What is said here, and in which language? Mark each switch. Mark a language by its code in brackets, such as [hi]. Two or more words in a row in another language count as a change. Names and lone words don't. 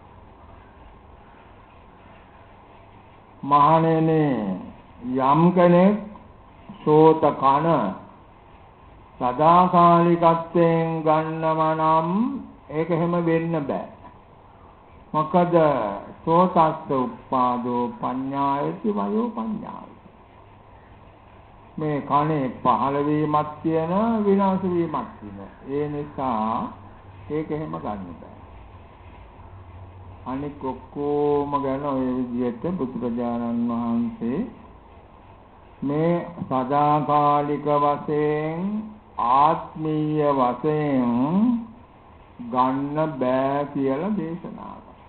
[si] මහණෙනි යම් කෙනෙක් සෝත කන සදාකාලිකත්වයෙන් ගන්නම නම් ඒක එහෙම වෙන්න බෑ. [pi] මොකද සෝතස්ස උප්පාදෝ පඤ්ඤායති වයෝ පඤ්ඤායති. [si] මේ කනේ පහළ වීමක් තියෙනවා විනාශ වීමක් තියෙනවා. ඒ නිසා ඒක එහෙම ගන්න බෑ. අනික ඔක්කොම ගැන ඔය විදිහට බුදුරජාණන් වහන්සේ මේ සදාකාලික වශයෙන් ආත්මීය වශයෙන් ගන්න බෑ කියලා දේශනා කළා.